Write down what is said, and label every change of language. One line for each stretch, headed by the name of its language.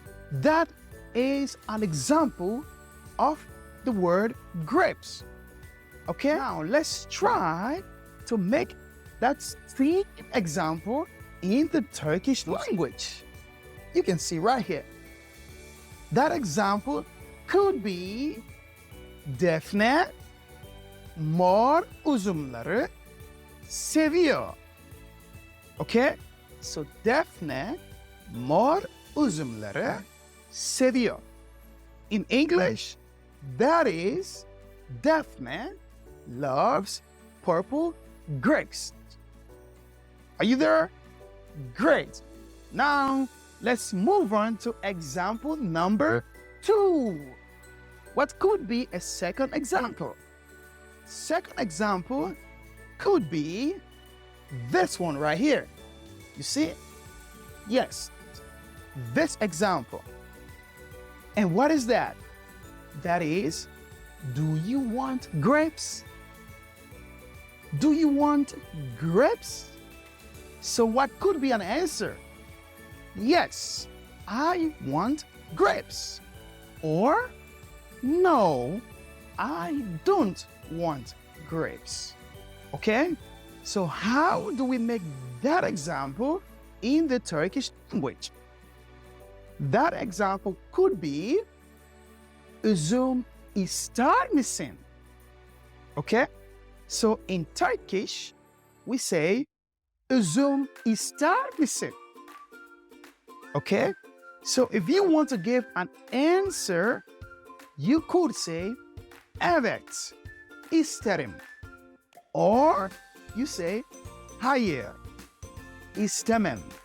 English: That is an example of the word grapes. Okay, now let's try to make that same example in the Turkish language. You can see right here. That example could be
Turkish: Defne mor üzümleri seviyor.
English: Okay? So
Turkish: Defne mor üzümleri seviyor.
English: In English, that is Daphne loves purple grapes. Are you there? Great. Now, let's move on to example number 2. What could be a second example? Second example could be this one right here. You see it? Yes, this example. And what is that? That is, do you want grapes? Do you want grapes? So what could be an answer? Yes, I want grapes. Or, no, I don't want grapes. Okay? So how do we make that example in the Turkish language? That example could be
Turkish: üzüm ister misin?
English: Okay? So in Turkish, we say
Turkish: üzüm ister misin?
English: Okay? So if you want to give an answer, you could say
Turkish: evet isterim.
English: Or you say
Turkish: hayır istemem.